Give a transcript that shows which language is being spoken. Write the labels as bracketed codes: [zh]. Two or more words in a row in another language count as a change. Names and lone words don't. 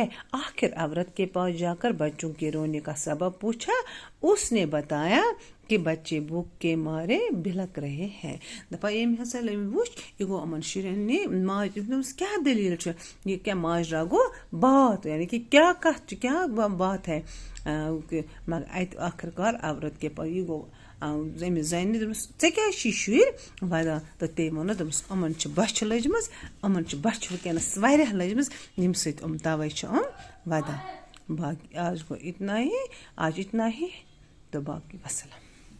[ur] آخر عورت کے پاس جا کر بچوں کے رونے کا سبب پوچھا۔ اس نے بتایا کہ بچے بھوک کے مارے بلک رہے ہیں۔ [ks] دپا ییٚمہِ ہسا وٕچھ یہِ گوٚو یِمن شُرٮ۪ن دوٚپمَس کیٛاہ دٔلیٖل چھِ، یہِ کیٛاہ ماجرا گوٚو؟ بات، [ur] یعنی کہ کیا [ks] کتھ چھِ، [ur] کیا بات ہے۔ [ks] مگر اتہِ [ur] آخر کار عورت کے پاس، [ks] یہِ گوٚو أمِس زَنہِ دوٚپمَس ژےٚ کیٛازِ چھِی شُرۍ وَدان تہٕ تٔمۍ ووٚن دوٚپمَس یِمَن چھِ بۄچھِ لٔجمٕژ یِمَن چھِ بۄچھِ وٕنکٮ۪نَس واریاہ لٔجمٕژ ییٚمہِ سۭتۍ تَوَے چھِ وَدان باقٕے آز گوٚو [ur] اِتنا ہی [ks] آز [ur] اِتنا ہی [ks] تہٕ باقٕے وَسَلام